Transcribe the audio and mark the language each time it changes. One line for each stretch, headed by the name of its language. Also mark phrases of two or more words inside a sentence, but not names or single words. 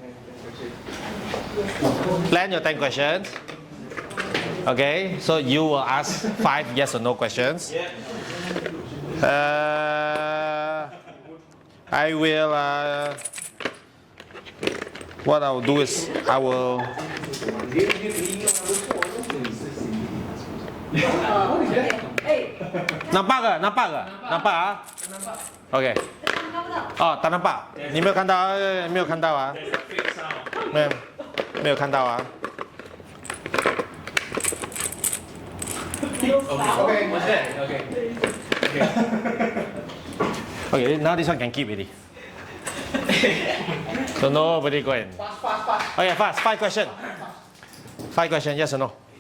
English: Plan your 10 questions. Okay, so you will ask 5 yes or no questions. I will. What I'll do is I will. Hey,
Malay: Nampak ke? Nampak ah? Okay. Oh, tak nampak.
Chinese: 你没有看到？没有看到啊？没有看到啊？
English: Okay, what's that? Okay. Okay, now this one can keep already. So nobody go in. Okay, fast. 5 questions. 5 questions, yes or no?